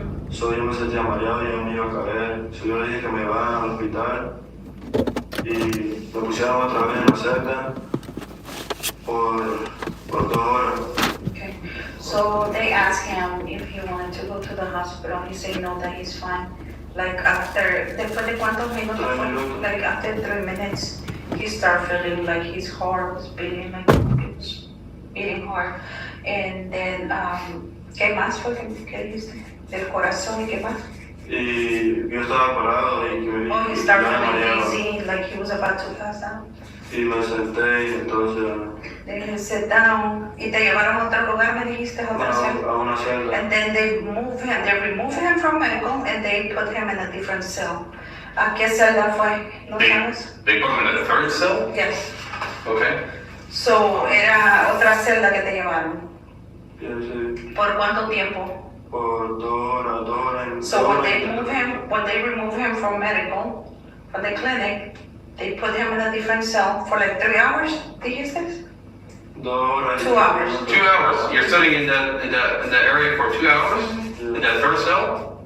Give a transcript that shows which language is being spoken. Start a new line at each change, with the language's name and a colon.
Spanish: So yo me sentía mareado y yo me iba a caer. So yo le dije que me iban al hospital y me pusieron otra vez en la celda por 2 horas.
English: Okay. So they asked him if he wanted to go to the hospital. He said no, that he's fine.
Spanish: Like después de cuántos minutos? 3 minutos.
English: Like after 3 minutes, he started feeling like his heart was beating, like it was beating hard. And then,
Spanish: ¿qué más fue que dijiste? Del corazón y qué más? Y yo estaba parado y me
English: Oh, he started
Spanish: ya me
English: feeling
Spanish: mareaba.
English: dizzy, like he was about to pass out.
Spanish: Y me senté y entonces
English: Then he sat down.
Spanish: Y te llevaron a otro lugar, me dijiste, a otra celda. a una celda.
English: And then they removed him from medical and they put him in a different cell.
Spanish: ¿A qué celda fue? ¿No sabes?
English: They put him in a third cell? Yes. Okay.
Spanish: So, era otra celda que te llevaron. Y así, ¿Por cuánto tiempo? por 2 horas.
English: So when they remove him from medical, from the clinic, they put him in a different cell for like 3 hours,
Spanish: dijiste? 2 horas.
English: 2 hours. 2 hours. You're sitting in the area for 2 hours in that third cell,